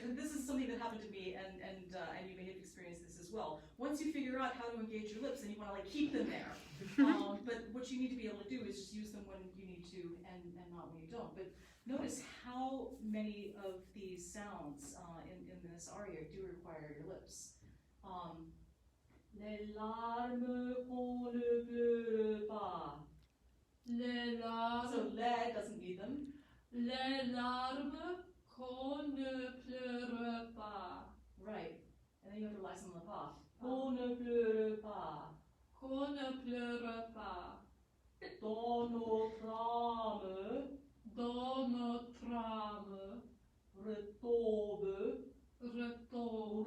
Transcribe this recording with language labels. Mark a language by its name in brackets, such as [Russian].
[English] This is something that happened to me, and you may have experienced this as well. Once you figure out how to engage your lips, and you want to keep them there. But what you need to be able to do is just use them when you need to, and not when you don't. But notice how many of these sounds in this aria do require your lips. [French] Les larmes qu'on ne pleure pas. Les larmes. [English] So le doesn't need them. [French] Les larmes qu'on ne pleure pas. [English] Right. And then you have to relax on the pa. [French] Qu'on ne pleure pas. Qu'on ne pleure pas. Dans notre âme. Dans notre âme. Retombe. Retombe.